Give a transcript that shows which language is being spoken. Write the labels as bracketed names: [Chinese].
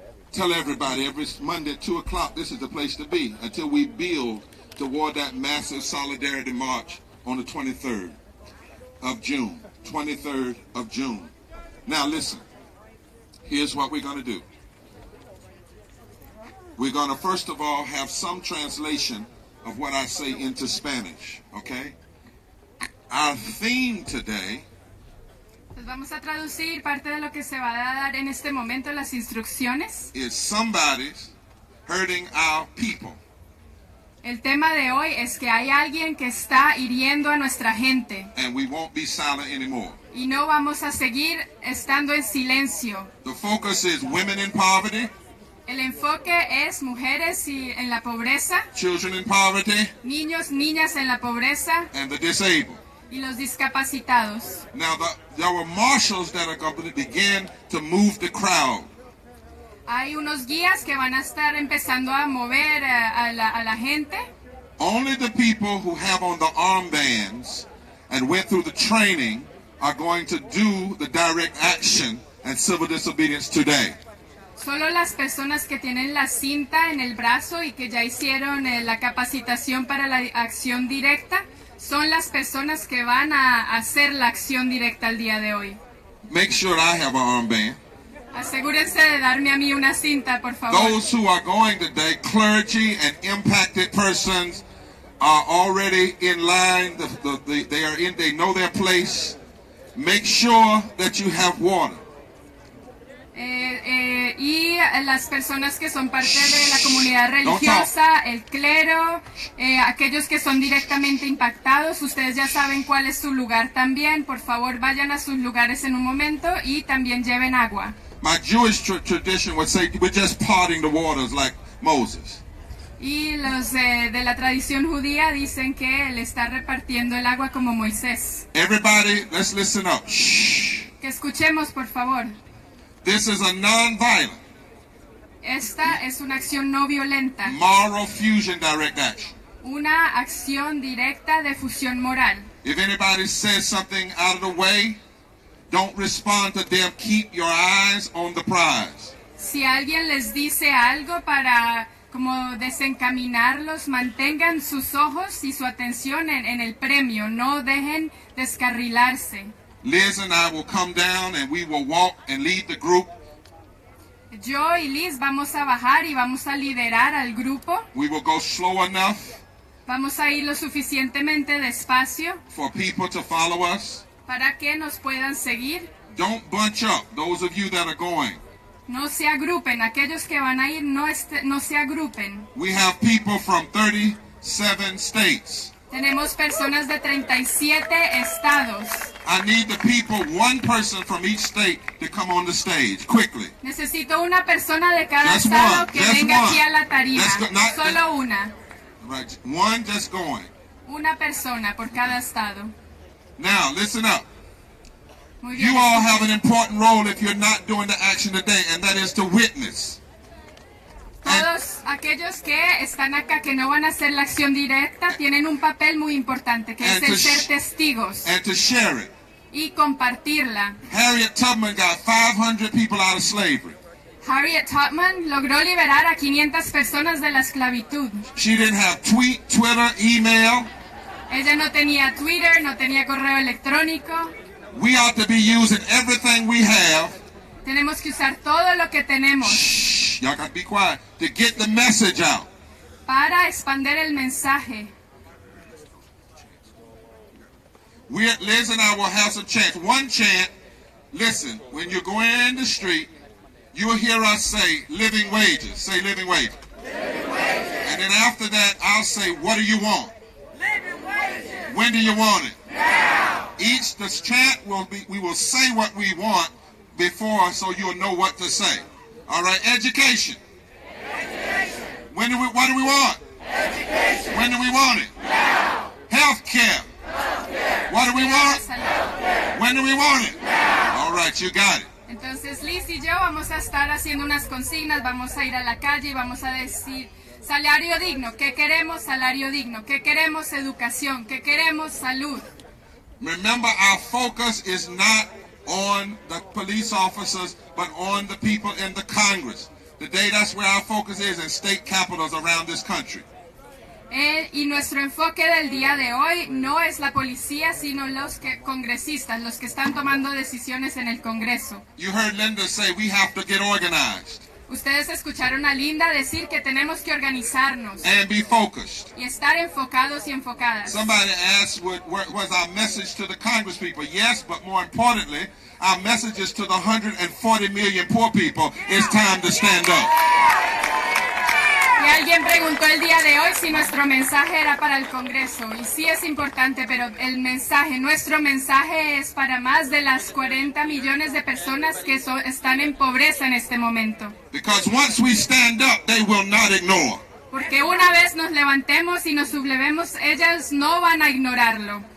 [English] Tell everybody every Monday at 2 o'clock, this is the place to be until we build toward that massive solidarity march on the 23rd of June. 23rd of June. Now listen, here's what we're going to do. We're going to first of all have some translation of what I say into Spanish, okay? Our theme today [Spanish] Pues vamos a traducir parte de lo que se va a dar en este momento, las instrucciones. [English] is somebody's hurting our people. [Spanish] El tema de hoy es que hay alguien que está hiriendo a nuestra gente. [English] And we won't be silent anymore. [Spanish] Y no vamos a seguir estando en silencio. [English] The focus is women in poverty, [Spanish] El enfoque es mujeres en la pobreza, [English] children in poverty, [Spanish] niños, niñas en la pobreza [English] and the disabled. [Spanish] y los discapacitados. [English] Now, there were marshals that are going to begin to move the crowd. [Spanish] Hay unos guías que van a estar empezando a mover a la gente. [English] Only the people who have on the armbands and went through the training are going to do the direct action and civil disobedience today. [Spanish] Solo las personas que tienen la cinta en el brazo y que ya hicieron la capacitación para la acción directa son las personas que van a hacer la acción directa el día de hoy. [English] Make sure I have an armband. [Spanish] Asegúrense de darme a mí una cinta, por favor. [English] Those who are going today, clergy and impacted persons, are already in line. They know their place. Make sure that you have water. [Spanish] Y las personas que son parte de la comunidad religiosa, el clero, aquellos que son directamente impactados, ustedes ya saben cuál es su lugar también. Por favor, vayan a sus lugares en un momento y también lleven agua. [English] My Jewish tradition would say we're just parting the waters like Moses. [Spanish] Y los de la tradición judía dicen que él está repartiendo el agua como Moisés. [English] Everybody, let's listen up. Shh. [Spanish] Que escuchemos, por favor. [English] This is a nonviolent. [Spanish] Esta es una acción no violenta. [English] Moral fusion direct action. [Spanish] Una acción directa de fusión moral. [English] If anybody says something out of the way, don't respond to them. Keep your eyes on the prize. [Spanish] Si alguien les dice algo para como desencaminarlos, mantengan sus ojos y su atención en el premio. No dejen descarrilarse. [English] Liz and I will come down and we will walk and lead the group. [Spanish] Yo y Liz vamos a bajar y vamos a liderar al grupo. [English] We will go slow enough [Spanish] Vamos a ir lo suficientemente despacio [English] for people to follow us. [Spanish] para que nos puedan seguir. [English] Don't bunch up, those of you that are going. [Spanish] No se agrupen, aquellos que van a ir no se agrupen. [English] We have people from 37 states. [Spanish] Tenemos personas de 37 estados. [English] I need the people, one person from each state, to come on the stage quickly. [Spanish] Necesito una persona de cada [English] Just [Spanish] estado [English] one, [Spanish] que [English] just [Spanish] venga [English] one. [Spanish] aquí a la tarima. Solo una. [English] Right, one just going. [Spanish] Una persona por cada estado. [English] Now, listen up. [Spanish] Muy bien. [English] You all have an important role if you're not doing the action today, and that is to witness. [Spanish] Todos aquellos que están acá que no van a hacer la acción directa tienen un papel muy importante, que es el ser testigos [English] And to share it. [Spanish] y compartirla. [English] Harriet Tubman got 500 people out of slavery. [Spanish] Harriet Tubman logró liberar a 500 personas de la esclavitud. [English] She didn't have Twitter, email. [Spanish] Ella no tenía Twitter, no tenía correo electrónico. [English] We ought to be using everything we have. [Spanish] Tenemos que usar todo lo que tenemos. [English] Shh, y'all got to be quiet. To get the message out. [Spanish] Para expandir el mensaje. [English] Liz and I will have some chants. One chant, listen, when you're going in the street, you'll hear us say living wages. Say living wages. Living wages. And then after that, I'll say, what do you want? Living wages. When do you want it? Now. This chant will be, we will say what we want before so you'll know what to say. All right, education. Education. What do we want? Education. When do we want it? Now. Health care. What do we want? When do we want it? Now. All right, you got it. [Spanish] Entonces Liz y yo vamos a estar haciendo unas consignas, vamos a ir a la calle y vamos a decir salario digno, ¿qué queremos? Salario digno, ¿qué queremos? Educación, ¿qué queremos? Salud. [English] Remember, our focus is not on the police officers, but on the people in the Congress. Today, that's where our focus is in state capitals around this country. [Spanish] Y nuestro enfoque del día de hoy no es la policía, sino los congresistas, los que están tomando decisiones en el Congreso. [English] You heard Linda say we have to get organized. [Spanish] Ustedes escucharon a Linda decir que tenemos que organizarnos [English] and be focused. [Spanish] y estar enfocados y enfocadas. [English] Somebody asked what was our message to the Congress people. Yes, but more importantly, our message is to the 140 million poor people. It's time to stand up. [Spanish] Y alguien preguntó el día de hoy si nuestro mensaje era para el Congreso. Y sí es importante, pero nuestro mensaje es para más de las 40 millones de personas que están en pobreza en este momento. [English] Because once we stand up, they will not ignore. [Spanish] Porque una vez nos levantemos y nos sublevemos, ellas no van a ignorarlo.